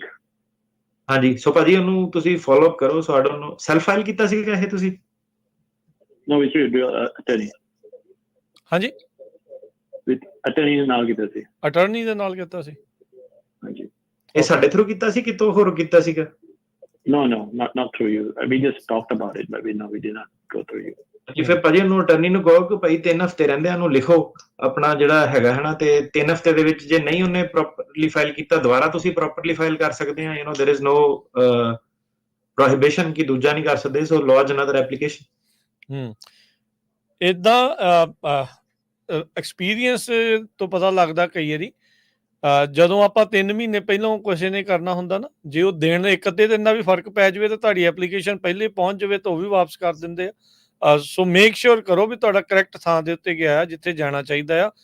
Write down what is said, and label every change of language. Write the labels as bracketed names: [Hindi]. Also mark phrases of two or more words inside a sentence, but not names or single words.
[Punjabi] ਹਾਂਜੀ, ਸੋ ਭਾਜੀ ਉਹਨੂੰ ਤੁਸੀਂ [English] follow up [Punjabi] ਕਰੋ। ਸਾਡਾ ਉਹਨੂੰ [English] self file [Punjabi] ਕੀਤਾ ਸੀਗਾ ਇਹ ਤੁਸੀਂ? ਨੋ ਵਿਚ ਅਟਰਨੀ। ਹਾਂਜੀ, ਅਟਰਨੀ ਦੇ ਨਾਲ ਕੀਤਾ ਸੀ। ਅਟਰਨੀ ਦੇ ਨਾਲ ਕੀਤਾ ਸੀ, ਹਾਂਜੀ। ਇਹ ਸਾਡੇ ਥਰੂ ਕੀਤਾ ਸੀ ਕਿਤੋਂ ਹੋਰ ਕੀਤਾ ਸੀਗਾ? [English] No, not through you. We just talked about it, but we did not go through you. [Punjabi] ਜੀ ਫਿਰ ਭਾਜੀ ਉਹਨੂੰ ਅਟਰਨੀ ਨੂੰ ਕਹੋ ਕਿ ਭਾਈ 3 ਹਫ਼ਤੇ ਰਹਿੰਦੇ ਉਹਨੂੰ ਲਿਖੋ ਆਪਣਾ ਜਿਹੜਾ ਹੈਗਾ ਹੈ ਨਾ, ਤੇ 3 ਹਫ਼ਤੇ ਦੇ ਵਿੱਚ ਜੇ ਨਹੀਂ ਉਹਨੇ [English] properly file [Punjabi] ਕੀਤਾ ਦੁਬਾਰਾ ਤੁਸੀਂ [English] properly file [Punjabi] ਕਰ ਸਕਦੇ ਆ। [English] there is no prohibition [Punjabi] ਕਿ ਦੂਜਾ ਨਹੀਂ ਕਰ ਸਕਦੇ, ਸੋ [English] lodge another application। [Punjabi] ਏਦਾਂ ਐਕਸਪੀਰੀਅੰਸ ਤੋਂ ਪਤਾ ਲੱਗਦਾ ਕਈ ਵਾਰੀ ਜਦੋਂ ਆਪਾਂ 3 ਮਹੀਨੇ ਪਹਿਲਾਂ ਕਿਸੇ ਨੇ ਕਰਨਾ ਹੁੰਦਾ ਨਾ, ਜੇ ਉਹ ਦਿਨ 1 ਅੱਧੇ ਦਿਨ ਦਾ ਵੀ ਫਰਕ ਪੈ ਜਾਵੇ ਤਾਂ ਤੁਹਾਡੀ ਐਪਲੀਕੇਸ਼ਨ ਪਹਿਲੇ ਪਹੁੰਚ ਜਾਵੇ ਤਾਂ ਉਹ ਵੀ ਵਾਪਸ ਕਰ ਦਿੰਦੇ ਆ। ਸੋ [English] make sure [Punjabi] ਕਰੋ ਵੀ ਤੁਹਾਡਾ ਕਰੈਕਟ ਥਾਂ ਦੇ ਉੱਤੇ ਗਿਆ ਜਿੱਥੇ ਜਾਣਾ ਚਾਹੀਦਾ ਆ।